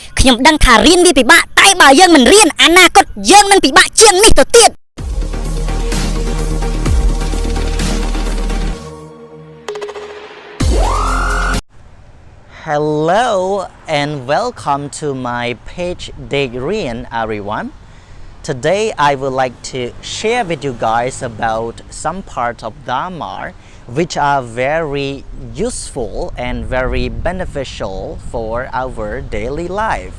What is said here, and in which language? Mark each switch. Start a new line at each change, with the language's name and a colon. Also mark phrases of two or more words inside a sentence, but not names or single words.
Khmer: ខ្ញុំដឹងថារៀនវាពិបាកតែបើយើងមិនរៀនអនាគតយើងនឹងពិបាកជាងនេះទៅទៀត
English: Hello and welcome to my page Dek Rean, everyone. Today I would like to share with you guys about some parts of Dharma which are very useful and very beneficial for our daily life.